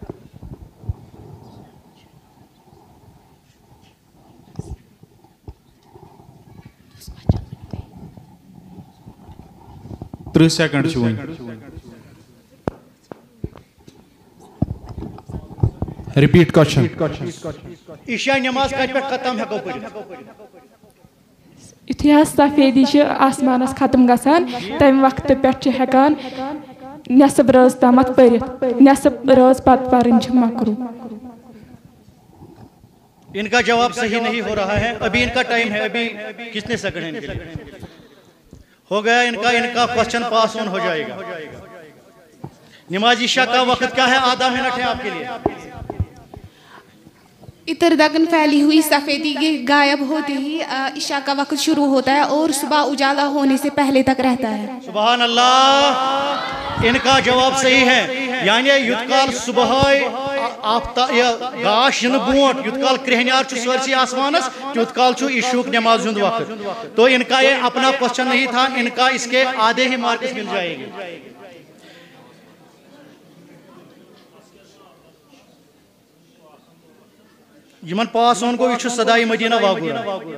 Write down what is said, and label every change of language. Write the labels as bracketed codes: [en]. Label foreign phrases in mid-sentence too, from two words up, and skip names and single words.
[ur] سیکنڈ ریپیٹ کوشچن. [ks] عشاء نماز کت پہ ختم ہیکو پڑھت؟ یتھے سفیدی آسمانس ختم گژھان تمہ وقت پہ ہیکان نصب رٲژ تامت پرت. نصب رٲژ پتہ پرن مکروہ. [ur] ان کا جواب صحیح نہیں ہو رہا ہے. ابھی ان کا ٹائم ہے. ابھی کتنے سیکنڈ ہیں ان کے لیے؟ ہو گیا ان کا کوشچن پاس آن ہو جائے گا. نماز عشاء کا وقت کیا ہے؟ آدھا منٹ ہے آپ کے لیے. اتر دگن پھیلی ہوئی سفیدی کے غائب ہوتے ہی عشاء کا وقت شروع ہوتا ہے اور صبح اجالا ہونے سے پہلے تک رہتا ہے. سبحان اللہ. ان کا جواب صحیح ہے. [ks] یعنی یتکال صبح گاش ین بونٹ یتکال کرہنیار چھ سرسی آسمانس یتکال چھ عشاء نماز ہند وقت. [ur] تو ان کا یہ اپنا کوشچن نہیں تھا. ان کا اس کے آدھے ہی مارکس مل جائے گی. [ks] یمن پاس آن کو یہ صدائی مدینہ واگورا.